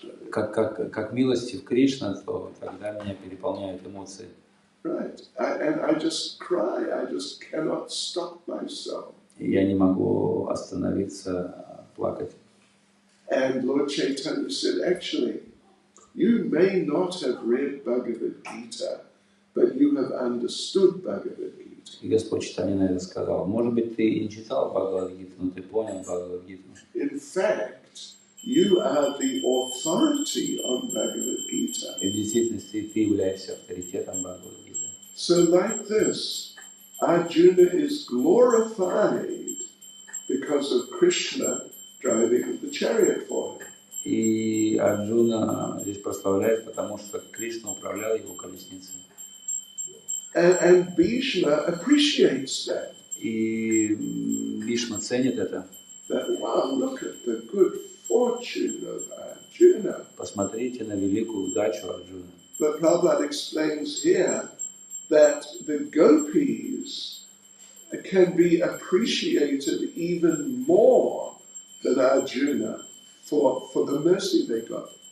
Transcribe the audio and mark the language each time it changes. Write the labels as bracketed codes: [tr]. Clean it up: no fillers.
[ru] Как милостив Кришна, то тогда меня переполняют эмоции. [en] Right. And I just cry. I just cannot stop myself. [ru] И я не могу остановиться, плакать. [en] And Lord Chaitanya said, actually, you may not have read Bhagavad Gita, but you have understood Bhagavad Gita. [ru] И Господь Чайтанья на это сказал. Может быть, ты и не читал Бхагавад-гиту, но ты понял Бхагавад-гиту. [en] In fact, you are the authority on Bhagavad Gita. [ru] И в действительности ты являешься авторитетом Бхагавад-гиты. [en] So like this, Arjuna is glorified because of Krishna driving the chariot for him. [ru] И Арджуна здесь прославляет, потому что Кришна управлял его колесницей. [en] And Bhishma appreciates that. [ru] И Бишма ценит это. [en] That, wow, look at the good fortune of Arjuna. [ru] Посмотрите на великую удачу Арджуны. [en] but Prabhupada explains here that the gopis can be appreciated even more than Arjuna for the mercy they got.